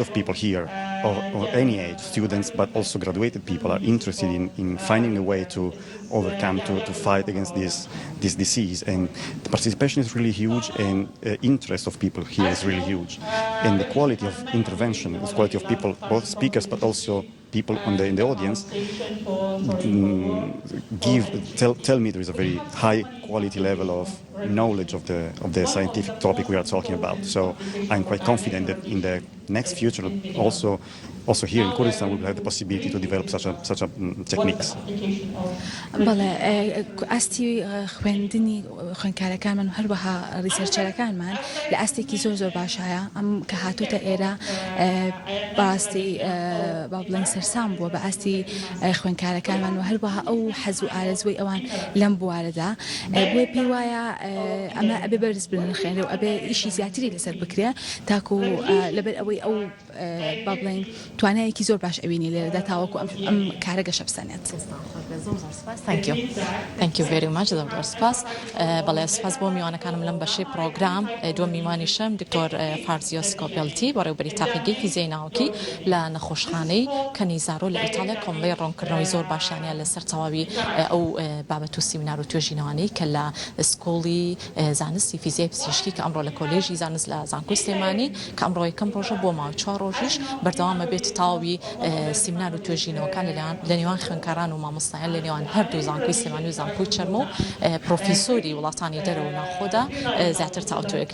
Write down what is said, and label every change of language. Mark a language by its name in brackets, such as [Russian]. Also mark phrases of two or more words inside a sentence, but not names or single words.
[English] people here or any age, students but also graduated people, are interested in finding a way to overcome, to fight against this disease, and the participation is really huge, and interest of people here is really huge, and the quality of intervention, the quality of people, both speakers but also people in the audience, tell me there is a very high quality level of knowledge of the scientific topic we are talking about. So I'm quite confident that in the next future, also here in Kurdistan, we will have the possibility to develop such a techniques. [Central Kurdish] بله ئاستی خوێندکارەکانمان و هەروەها ریسەرچەرەکانمان لە ئاستێکی زۆر باشایە ئەم کە هاتوتە ئێرە باستی با بڵێن سەرسام بووە بە ئاستی خوێندکارەکانمان و هەروەها ئەو حەز و ئارەزوی ئەوان لەم بوارەدا بۆیە پێی وایە ئەمە ئەبێ بەرز بن خوێنرێ و ئەبێ ئیشی زیاتری لەسەر بکرێ تاکو لەبەر ئەوەی ئەو با بڵێن توانایەکی زۆر باش ئەوینی لێرەدا تاوەکو ئەم کارە گەشە بسەنێت. [English] Thank you very much [Central Kurdish] زۆر سپاس. بەڵێ سپاس بۆ میوانەکانم لەم بەشەی پرۆگرام دووە میوانیشم دکتۆر فارزیۆس کۆپێڵتی بەڕێوەبەری تاقیگەی فیزیای ناوکی لە نەخۆشخانەی کەنیزارۆ لە ئیتالیا کۆمەڵی ڕوونکردنەوەی زۆر باشیانە لەسەر تەواوی ئەو بابەت و سیمینار و توێژینەوەی کە لە سکوڵی زانستی فیزیای پزیشکی کە ئەمڕۆ لە کۆلێژی زانست لە زانکۆی سلێمانی کە ئەمڕۆ یەکەم ڕۆژە بۆ ماوەی 4 ڕۆژیش بەردەوامە بێت تاوی سیمینار و توێژینەوەکان لە نێوان خوێندکاران و مامۆستایان لە نێوان هەردوو زانکۆی سلێمانی و زانکۆی چەرمە و پرۆفیسۆری وڵاتانی دەرەوە ناخۆدا زیاتر تاوتوێک